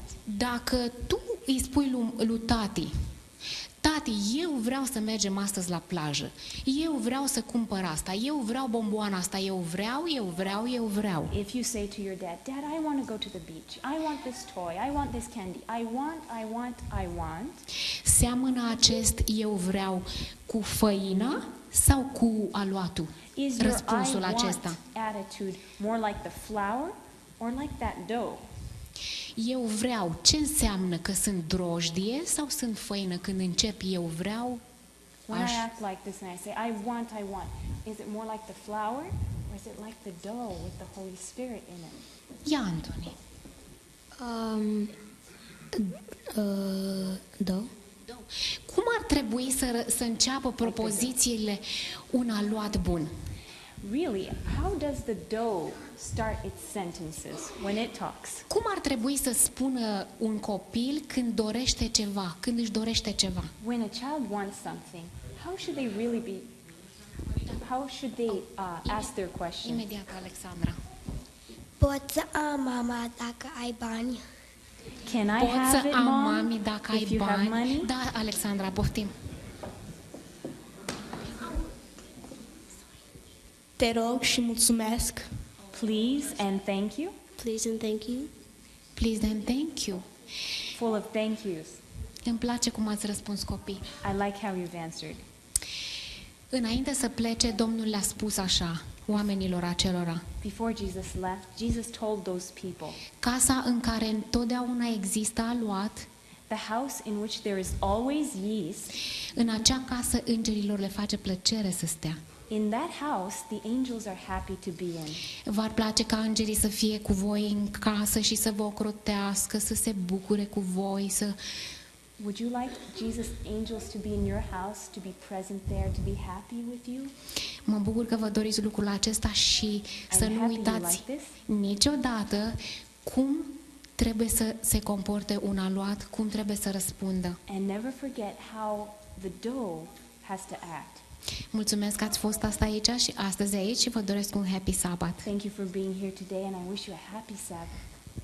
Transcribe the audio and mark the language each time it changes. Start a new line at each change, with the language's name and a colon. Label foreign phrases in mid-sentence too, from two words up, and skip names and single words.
Romanian: Dacă tu îi spui lui tati, tati, eu vreau să mergem astăzi la plajă, eu vreau să cumpăr asta, eu vreau bomboana asta, eu vreau.
English: If you say to your dad, "Dad, I want to go to the beach. I want this toy. I want this candy. I want."
Romanian: Seamănă acest eu vreau cu făina sau cu aluatul?
English: Is your I
Romanian: Răspunsul
English: want
Romanian: acesta.
English: attitude more like the flour or like that dough?
Romanian: Eu vreau, ce înseamnă că sunt drojdie sau sunt făină? Când încep eu vreau,
English: When I act like this and I say, I want, is it more like the flour or is it like the dough with the Holy Spirit in it?
Romanian: ia, Antoni. Da. Cum ar trebui să înceapă propozițiile un aluat bun?
English: Really, how does the dough start its sentences when it talks?
Romanian: Cum ar trebui să spună un copil când dorește ceva, când își dorește ceva?
English: When a child wants something, how should they really be, how should they ask their question?
Romanian: Imediat, Alexandra. Poți să am mama dacă ai bani?
English: Can I
Romanian: Poți
English: have
Romanian: să
English: it,
Romanian: am,
English: Mom,
Romanian: mami, dacă ai
English: if you have
Romanian: bani?
English: money?
Romanian: Da, Alexandra, poftim. Te rog și mulțumesc.
English: Please and thank you. Please and thank you. Please and thank you. Full of thank yous.
Romanian: Îmi place cum ați răspuns, copii.
English: I like how you've answered.
Romanian: Înainte să plece, Domnul le-a spus așa oamenilor acelora:
English: Before Jesus left, Jesus told those people,
Romanian: casa în care întotdeauna există aluat,
English: the house in which there is always yeast,
Romanian: în acea casă îngerilor le face plăcere să stea.
English: in that house the angels are happy to be in.
Romanian: V-ar place ca îngerii să fie cu voi în casă și să vă ocrotească, să se bucure cu voi, să...
English: Would you like Jesus' angels to be in your house, to be present there, to be happy with you?
Romanian: Mă bucur că vă doriți lucrul acesta și să
English: I'm
Romanian: nu
English: happy you
Romanian: uitați
English: like this.
Romanian: niciodată cum trebuie să se comporte un aluat, cum trebuie să răspundă.
English: And never forget how the dough has to act.
Romanian: Mulțumesc că ați fost astăzi aici și vă doresc un
English: happy Sabbath. Thank you for being here today and I wish you a happy Sabbath.